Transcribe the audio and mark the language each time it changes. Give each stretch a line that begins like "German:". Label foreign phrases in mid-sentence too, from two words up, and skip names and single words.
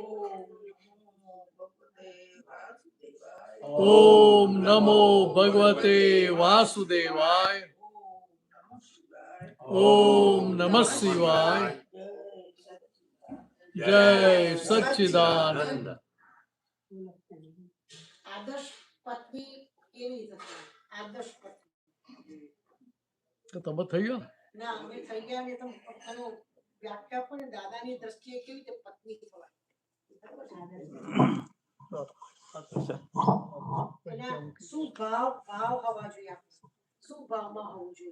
Sanskrit: ओम नमो भगवते वासुदेवाय। ओम नमः शिवाय। जय सच्चिदानंद।
Gujarati: આદર્શ પત્ની કેવી હતી? આદર્શ પત્ની તો તમે થઈ ગયો ના અમે થઈ ગયા ને તો એનો વ્યાખ્યા પણ દાદાની દ્રષ્ટિએ કેવી રીતે પત્ની થવાય શું ભાવ ભાવ હોવા જોઈએ શું ભાવમાં હોવું જોઈએ